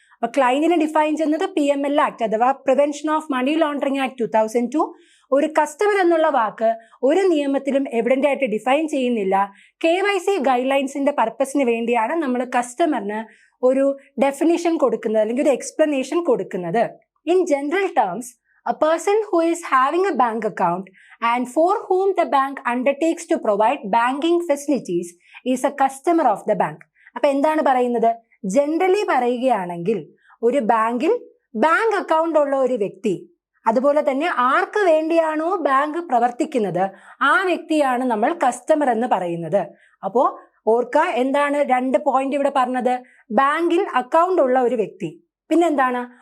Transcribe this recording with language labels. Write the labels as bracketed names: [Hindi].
[Malayalam] അപ്പൊ ക്ലയന്റിനെ ഡിഫൈൻ ചെയ്യുന്നത് PML act അഥവാ prevention of money laundering act 2002. ഒരു കസ്റ്റമർ എന്നുള്ള വാക്ക് ഒരു നിയമത്തിലും എവിഡന്റ് ആയിട്ട് ഡിഫൈൻ ചെയ്യുന്നില്ല. KYC ഗൈഡ് ലൈൻസിന്റെ പർപ്പസിന് വേണ്ടിയാണ് നമ്മൾ കസ്റ്റമറിന് ഒരു ഡെഫിനിഷൻ കൊടുക്കുന്നത് അല്ലെങ്കിൽ ഒരു എക്സ്പ്ലനേഷൻ കൊടുക്കുന്നത്. [English] In general terms, a person who is having a bank account and for whom the bank undertakes to provide banking facilities is a customer of the bank. [Malayalam] അപ്പൊ എന്താണ് പറയുന്നത്? ജനറലി പറയുകയാണെങ്കിൽ ഒരു ബാങ്കിൽ ബാങ്ക് അക്കൗണ്ട് ഉള്ള ഒരു വ്യക്തി, അതുപോലെ തന്നെ ആർക്ക് വേണ്ടിയാണോ ബാങ്ക് പ്രവർത്തിക്കുന്നത് ആ വ്യക്തിയാണ് നമ്മൾ കസ്റ്റമർ എന്ന് പറയുന്നത്. അപ്പോ ഓർക്ക, എന്താണ് 2 പോയിന്റ് ഇവിടെ പറഞ്ഞത്? ബാങ്കിൽ അക്കൗണ്ട് ഉള്ള ഒരു വ്യക്തി, പിന്നെന്താണ്?